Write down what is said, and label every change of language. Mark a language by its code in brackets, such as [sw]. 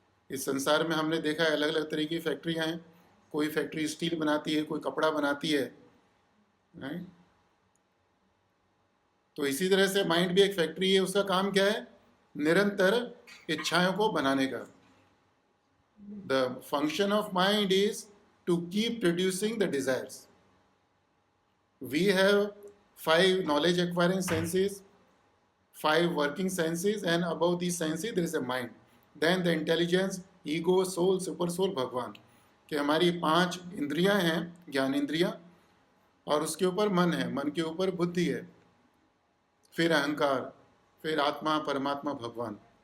[hi] इस संसार में हमने देखा है अलग अलग तरह की फैक्ट्रियां हैं। कोई फैक्ट्री स्टील बनाती है, कोई कपड़ा बनाती है, राइट? तो इसी तरह से माइंड भी एक फैक्ट्री है। उसका काम क्या है? निरंतर इच्छाओं को बनाने का। [en] The function of mind is to keep producing the desires. We have 5 knowledge acquiring senses, 5 working senses, and above these senses there is a mind. Then the intelligence, ego, soul, super soul, [hi] भगवान, कि हमारी 5 इंद्रियां हैं, ज्ञान इंद्रियां, और उसके ऊपर मन है, मन के ऊपर बुद्धि है, फिर अहंकार, फिर आत्मा, परमात्मा, भगवान।